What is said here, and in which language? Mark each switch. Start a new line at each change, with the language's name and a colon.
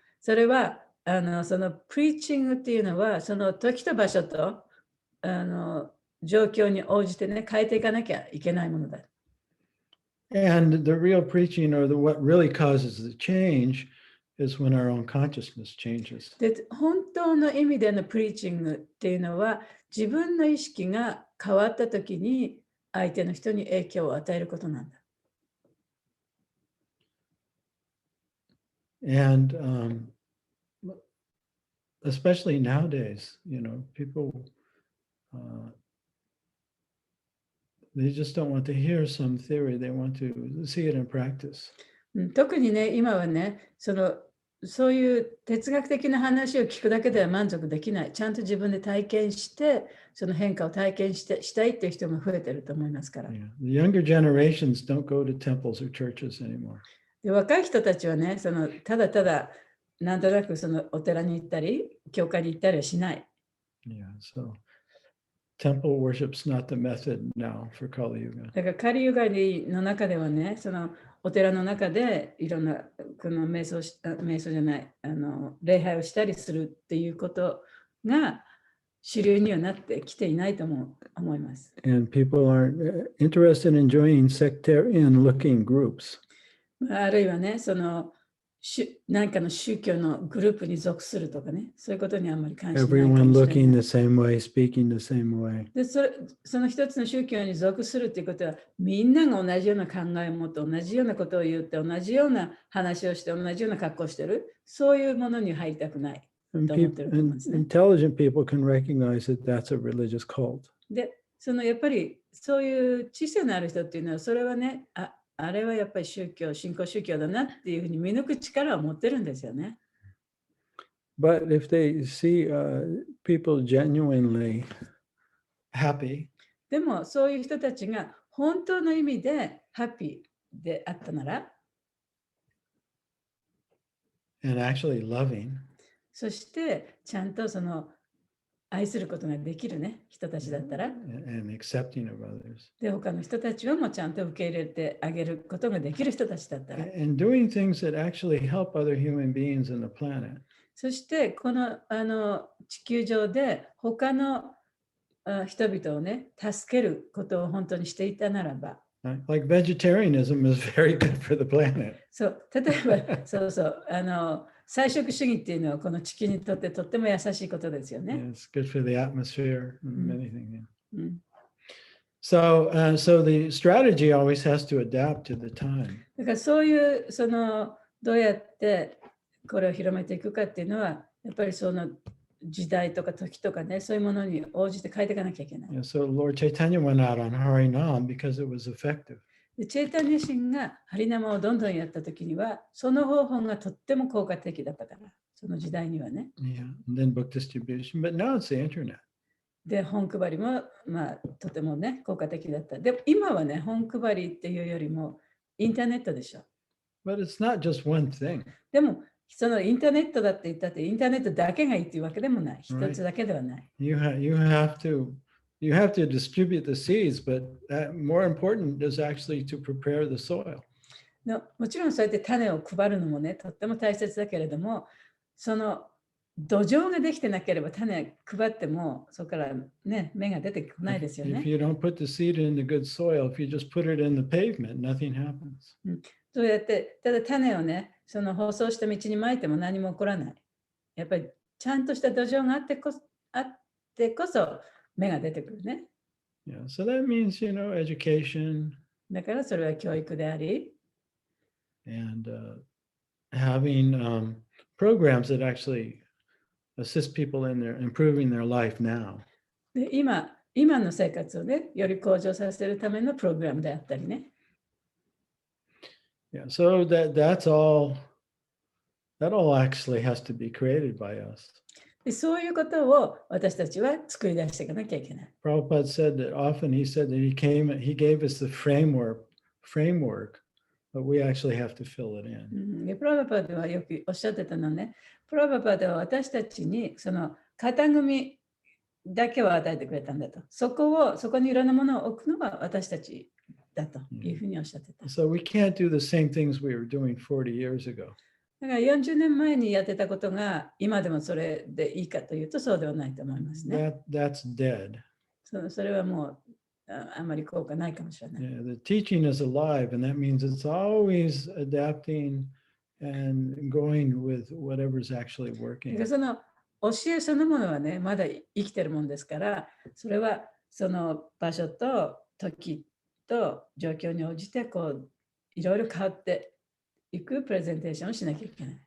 Japanese: それはそのプリーチングっていうのはその時と場所と状況に応じてね変えていかなきゃいけないものだ。
English: And the real preaching or what really causes the change is when our own consciousness changes.
Japanese: で、本当の意味でのプリーチングっていうのは自分の意識が変わったときに相手の人に影響を与えることなんだ。
English: And especially nowadays, people they just don't want to hear some theory. They want to see it in practice.
Japanese: 特にね、今はね、そういう哲学的な話を聞くだけでは満足できない。ちゃんと自分で体験して、その変化を体験したいっていう人が増えてると思いますから。 Yeah.
English: The younger generations don't go to temples or churches anymore.
Japanese: で、若い人たちはね、ただただなんとなくそのお寺に行ったり、教会に行ったりはしない。
English: Yeah, so temple worship's not the method now for Kali Yuga.
Japanese: だからカリユガの中ではね、そのお寺の中でいろんなこの瞑想じゃない、礼拝をしたりするっていうことが主流にはなってきていないと思います。
English: And people aren't interested in joining sectarian looking groups.
Japanese: あるいはね、その何かの宗教のグループに属するとかね、そういうことにあんまり関心ないかもしれない。
English: Everyone looking the same way, speaking the same way.
Japanese: でその一つの宗教に属するっていうことは、みんなが同じような考えを持って、同じようなことを言って、同じような話をして、同じような格好をしてる、そういうものに入りたくない。
English: And intelligent people can recognize that that's a religious cult.
Japanese: で、やっぱりそういう知性のある人っていうのは、それはね、あれはやっぱり信仰宗教だなっていうふうに見抜く力を持ってるんですよね。
English: But if they see people genuinely happy,
Japanese: でもそういう人たちが本当の意味でハッピーであったなら、
English: and actually loving,
Japanese: そしてちゃんとその愛することができるね、人たちだったら、
English: and accepting of others,
Japanese: で、他の人たちをもちゃんと受け入れてあげることができる人たちだったら、
English: and doing things that actually help other human beings in the planet.
Japanese: そしてこの地球上で他の人々をね、助けることを本当にしていたならば、
English: Like vegetarianism is very good for the planet.
Japanese: そう、例えば、菜食主義っていうのはこの地球にとってとっても優しいことですよね。
English: Yeah, it's good for the atmosphere and anything. Yeah. うん、 So the strategy always has to adapt to the time.
Japanese: だからそういうどうやってこれを広めていくかっていうのは、やっぱりその時代とか時とかね、そういうものに応じて変えていかなきゃいけない。
English: Yeah, so Lord Chaitanya went out on Harinam because it was effective.
Japanese: でチェイタニア神がハリナマをどんどんやったときには、その方法がとっても効果的だったから、その時代にはね。
English: Yeah, and then book distribution, but now it's the internet.
Japanese: で、本配りも、とてもね、効果的だった。でも今はね、本配りっていうよりもインターネットでしょ。
English: But it's not just one thing.
Japanese: でも、そのインターネットだって言ったって、インターネットだけがいいっていうわけでもない。一つだけではない。
English: You have to distribute the seeds, but more important is actually to prepare the soil.
Japanese: もちろんそうやって種を配るのもね、とっても大切だけれども、その土壌ができてなければ種配っても、そこからね、芽が出てこないですよね。
English: If you don't put the seed in the good soil, if you just put it in the pavement, nothing happens.
Japanese: そうやって、ただ種をね、その舗装した道にまいても何も起こらない。やっぱりちゃんとした土壌があってこそ芽が出てくるね。
English: Yeah, so that means, education.
Japanese: だからそれは教育であり、
English: and having programs that actually assist people in improving their life now.
Japanese: で今の生活をね、より向上させるためのプログラムであったりね。
English: Yeah, so that all actually has to be created by us.
Japanese: でそういうことを私たちは作り出していかなきゃいけない。
English: Prabhupada said that often he said that he gave us the framework, but we actually have to fill it in.
Japanese: でプラバパではよくおっしゃってたのね。プラバパでは私たちにその型組みだけを与えてくれたんだと。そこにいろんなものを置くのが私たちだというふうにおっしゃってた。
English: So we can't do the same things we were doing 40 years ago.
Japanese: だから40年前にやってたことが今でもそれでいいかというとそうではないと思いますね。
English: That's dead.
Japanese: それはもうあまり効果ないかもしれない。
English: Yeah, the teaching is alive, and that means it's always adapting and going with whatever's actually working.
Japanese: その教えそのものはね、まだ生きてるもんですから、それはその場所と時と状況に応じていろいろ変わっていくプレゼンテーションをしなきゃいけない。